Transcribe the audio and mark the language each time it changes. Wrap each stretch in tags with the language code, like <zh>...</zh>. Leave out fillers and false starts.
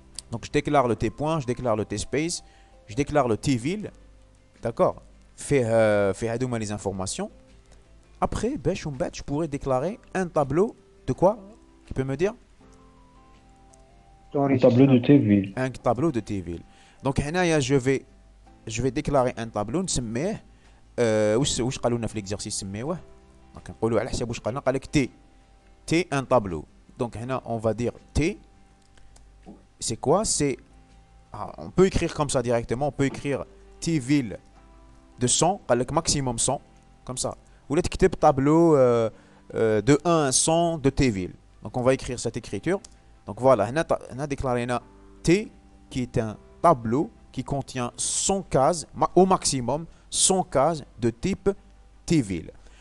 <fr>Donc je déclare le tes points, je déclare le tes space. Je déclare le tes ville. D'accord? Fais les informations. Après, je pourrais déclarer un tableau de quoi? Qui peut me dire? Un tableau de tes villes. Un tableau de tes villes. Donc, je vais déclarer un tableau.</fr> <ar>نسميه واش قالوا لنا في l'exercice سميوه. Donc نقولوا على حساب واش قالنا قال لك</ar> <fr>T un tableau. Donc هنا on va dire T. C'est quoi? C'est on peut écrire comme ça directement. On peut écrire T ville de 100,</fr> <ar>قال لك</ar> <fr>maximum 100 comme ça.</fr> <ar>ولا تكتب</ar> <fr>tableau de 1 à 100 de tes villes. Donc on va écrire cette écriture. Donc voilà, on a déclaré T qui est un tableau qui contient 100 cases, au maximum 100 cases de type T-ville.</fr>